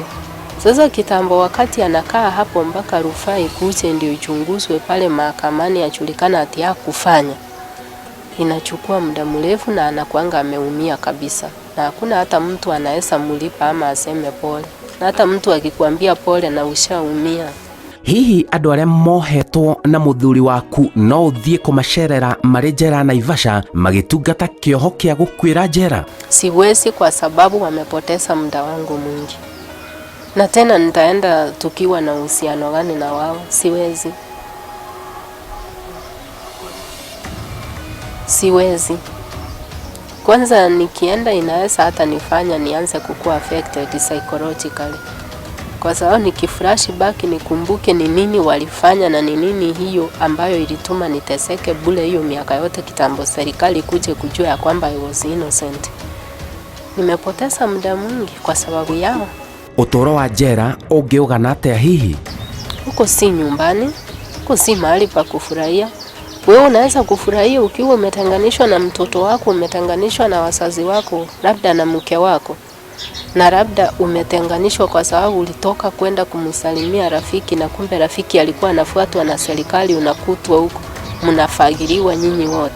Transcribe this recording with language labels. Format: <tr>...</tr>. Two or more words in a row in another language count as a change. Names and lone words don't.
<sw>Sasa kitambo wakati anakaa hapo mpaka rufaa ikuje ndio ichunguzwe pale mahakamani ajulikana ati hakufanya, inachukua muda mrefu na anakuanga ameumia kabisa, na hakuna hata mtu anaweza mlipa ama aseme pole, na hata mtu akikwambia pole na ushaumia.</sw> <ki>Hihi andu aria mohetwo na muthuri waku no uthie kumacerera mari njera Naivasha magitungata kioho kia gukwira njera?</ki> <sw>Siwezi, kwa sababu wamepoteza muda wangu mwingi, na tena nitaenda tukiwa na uhusiano gani na wao? Siwezi. Kwanza nikienda inaweza hata nifanya nianze kukua</sw> <en>affected psychologically,</en> <sw>kwa sababu nikiflashback nikumbuke ni nini walifanya na ni nini hiyo ambayo ilituma niteseke bure hiyo miaka yote kitambo serikali kuje kujua ya kwamba</sw> <en>I was innocent.</en> <sw>Nimepoteza muda mwingi kwa sababu yao.</sw> <ki>Utoro wa njera ungiugana atia hihi?</ki> <sw>Huko si nyumbani, huko si mahali pa kufurahia. Wewe unaweza kufurahia ukiwa umetenganishwa na mtoto wako, umetenganishwa na wazazi wako, labda na mke wako, na labda umetenganishwa kwa sababu ulitoka kwenda kumsalimia rafiki, na kumbe rafiki alikuwa anafuatwa na serikali, unakutwa huko mnafagiliwa nyinyi wote.</sw>